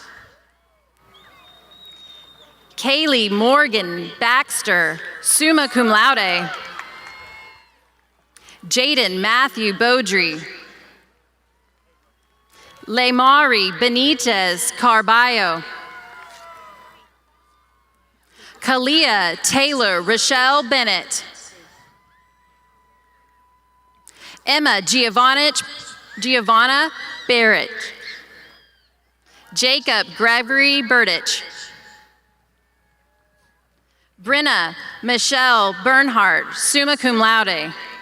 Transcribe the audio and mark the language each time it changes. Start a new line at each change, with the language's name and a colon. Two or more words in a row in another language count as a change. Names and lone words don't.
English: Kaylee Morgan Baxter,
Latin: summa cum laude.
English: Jaden Matthew Beaudry. Lemari Benitez Carballo. Kalia Taylor Rochelle Bennett. Emma Giovanna Barrett. Jacob Gregory Burdich. Brenna Michelle Bernhardt,
Latin: summa cum laude.